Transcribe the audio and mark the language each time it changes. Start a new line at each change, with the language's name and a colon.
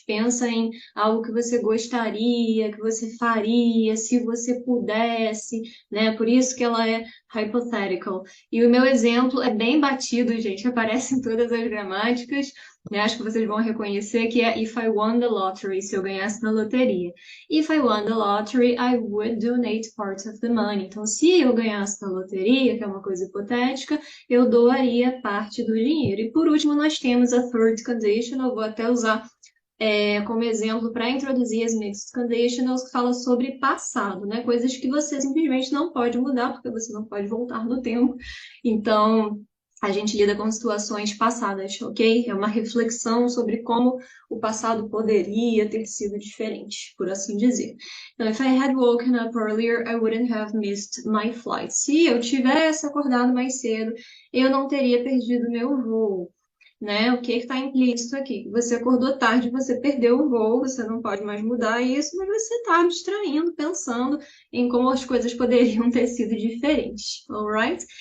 Portuguese: Pensa em algo que você gostaria, que você faria, se você pudesse, né? Por isso que ela é hypothetical. E o meu exemplo é bem batido, gente, aparece em todas as gramáticas, né? Acho que vocês vão reconhecer que é
English: if I won the lottery,
Portuguese: se eu ganhasse na loteria.
English: If I won the lottery, I would donate part of the money.
Portuguese: Então, se eu ganhasse na loteria, que é uma coisa hipotética, eu doaria parte do dinheiro. E por último, nós temos a third condition, eu vou até usar como exemplo para introduzir as mixed conditionals, que fala sobre passado, né? Coisas que você simplesmente não pode mudar, porque você não pode voltar no tempo. Então, a gente lida com situações passadas, ok? É uma reflexão sobre como o passado poderia ter sido diferente, por assim dizer. Então,
English: if I had woken up earlier, I wouldn't have missed my flight.
Portuguese: Se eu tivesse acordado mais cedo, eu não teria perdido meu voo, né? O que está implícito aqui? Você acordou tarde, você perdeu o voo, você não pode mais mudar isso, mas você está abstraindo, pensando em como as coisas poderiam ter sido diferentes,
English: alright?